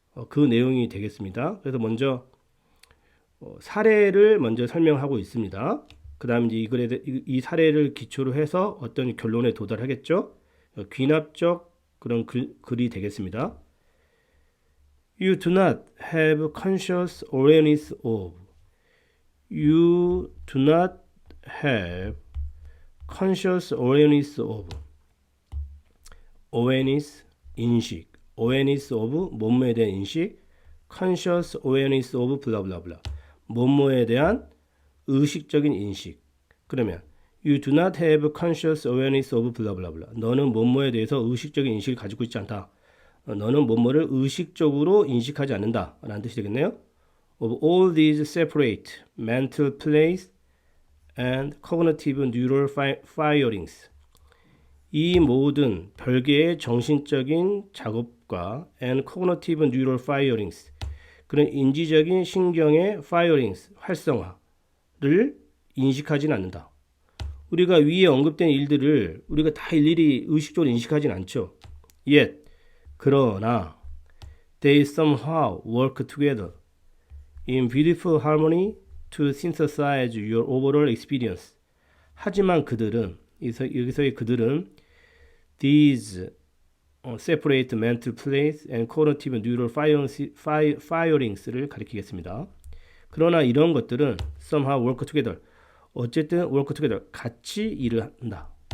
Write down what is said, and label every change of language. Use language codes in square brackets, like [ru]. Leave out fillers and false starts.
[ko] 그 내용이 되겠습니다. 그래서 먼저 사례를 먼저 설명하고 있습니다. 그 다음 이제 이 사례를 기초로 해서 어떤 결론에 도달하겠죠. 귀납적 그런 글이 되겠습니다. [en] You do not have conscious awareness of. You do not have conscious awareness of. [ko] awareness, 인식. awareness of, 뭐뭐에 대한 인식. [en] conscious awareness of, 블라블라블라. [ko] 뭐뭐에 대한 의식적인 인식. [en] 그러면 You do not have conscious awareness of, 블라블라블라. [ko] 너는 뭐뭐에 대해서 의식적인 인식을 가지고 있지 않다. 너는 뭐뭐를 의식적으로 인식하지 않는다 라는 뜻이 되겠네요. [en] Of all these separate mental plays and cognitive neural firings. [ko] 이 모든 별개의 정신적인 작업과 [en] and cognitive neural firings, [ko] 그런 인지적인 신경의 firings, 활성화를 인식하지는 않는다. 우리가 위에 언급된 일들을 우리가 다 일일이 의식적으로 인식하지는 않죠. [en] Yet, 그러나 they somehow work together in beautiful harmony to synthesize your overall experience. [ko] 하지만 그들은, 여기서의 그들은 [en] these separate mental plays and cognitive neural firings [ko] 를 가리키겠습니다. 그러나 이런 것들은 [en] somehow work together, [ko] 어쨌든 [en] work together, [ko] 같이 일을 한다.